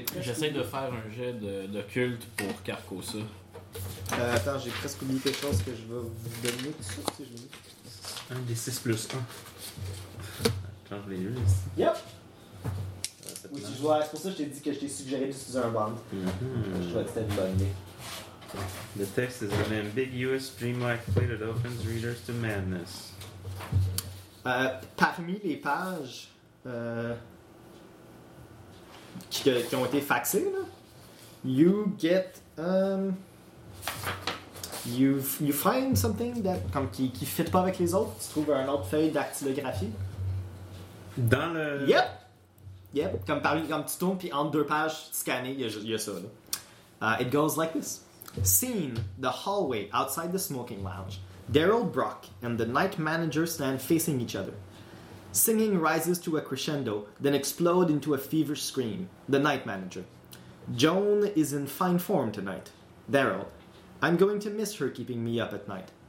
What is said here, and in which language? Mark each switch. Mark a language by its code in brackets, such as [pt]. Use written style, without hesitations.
[fr] j'essaie de faire un jet de culte pour Carcosa. Attends, j'ai presque oublié quelque chose que je vais vous donner. Tout ça, je un des 6 plus 1. Attends, je l'ai eu ici. [en] Yep! [fr] Oui, tu vois, c'est pour ça que je t'ai dit que je t'ai suggéré d'utiliser un bond. Je trouvais que c'était une bonne idée. [en] The text is an ambiguous dreamlike play that opens readers to madness. [fr] Parmi les pages. Qui ont été faxés, là. [en] You get you find something that [fr] comme qui fit pas avec les autres. Tu trouves un autre feuille d'actylographie. Dans le. [en] Yep. Yep. [fr] Comme parmi comme tu tournes puis entre deux pages scannées, il y a ça. [en] Là. It goes like this. Scene: the hallway outside the smoking lounge. Daryl Brock and the night manager stand facing each other. Singing rises to a crescendo, then explode into a feverish scream. The night manager. Joan is in fine form tonight. Daryl. I'm going to miss her keeping me up at night.